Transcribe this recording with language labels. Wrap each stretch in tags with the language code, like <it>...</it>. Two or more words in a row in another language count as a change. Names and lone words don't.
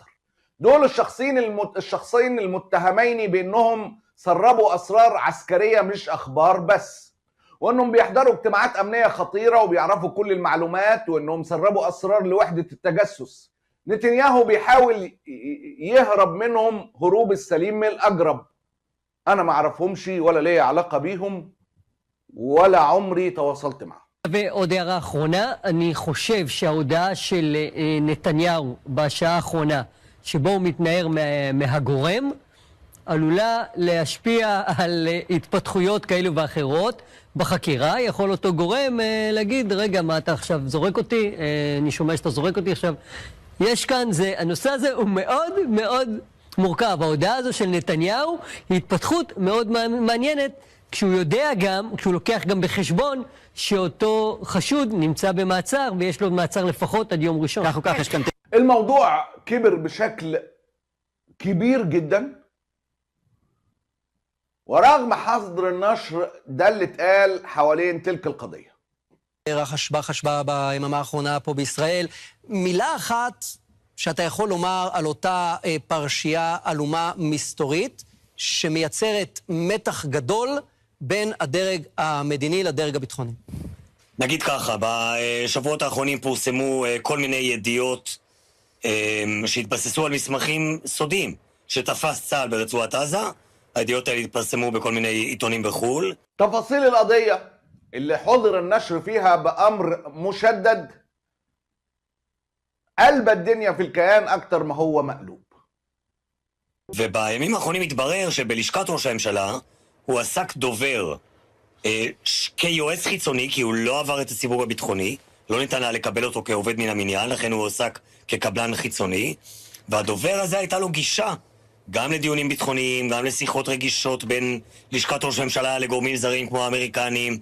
<ar>دول الشخصين المتهمين بانهم سربوا اسرار عسكرية مش اخبار بس، وانهم بيحضروا اجتماعات امنية خطيرة وبيعرفوا كل المعلومات، وانهم سربوا اسرار لوحدة التجسس. نتنياهو بيحاول يهرب منهم هروب السليم من الاجرب. انا ما اعرفهمش ولا ليا علاقة بيهم ولا عمري تواصلت معه.</ar> <he>ועוד הערה אחרונה, אני חושב שההודעה של נתניהו בשעה האחרונה, שבו הוא מתנער מהגורם, עלולה להשפיע על התפתחויות כאלו ואחרות בחקירה. יכול אותו גורם להגיד, רגע, מה אתה עכשיו זורק אותי? אני שומע שאתה זורק אותי עכשיו. יש כאן, הנושא הזה הוא מאוד מאוד מורכב. ההודעה הזו של נתניהו היא התפתחות מאוד מעניינת, כשהוא יודע גם, כשהוא לוקח גם בחשבון שאותו חשוד נמצא במעצר ויש לו מעצר לפחות עד יום ראשון. כך או כך יש כאן...</he> <ar>الموضوع كبر بشكل كبير جدا، ورغم حظر النشر ده اللي اتقال حوالين تلك القضية.</ar> <he>חשבה ביממה האחרונה פה בישראל. מילה אחת שאתה יכול לומר על אותה פרשייה עלומה מסתורית שמייצרת מתח גדול בין הדרג המדיני לדרג הביטחוני. נגיד ככה, בשבועות האחרונים פורסמו כל מיני ידיעות שהתבססו על מסמכים סודיים שתפס צה"ל ברצועת עזה. הידיעות האלה התפרסמו בכל מיני עיתונים בחו"ל.</he> <ar>تفاصيل القضية اللي حضر النشر فيها بأمر مشدد قلب الدنيا في الكيان أكتر ما هو مقلوب.</ar> <he>ובימים האחרונים התברר שבלשכת ראש הממשלה הוא עסק דובר כיועץ חיצוני, כי הוא לא עבר את הסיווג הביטחוני, לא ניתן היה לקבל אותו כעובד מן המניין, לכן הוא עסק כקבלן חיצוני, והדובר הזה הייתה לו גישה גם לדיונים ביטחוניים, גם לשיחות רגישות בין לשכת ראש הממשלה לגורמים זרים כמו האמריקנים.</he>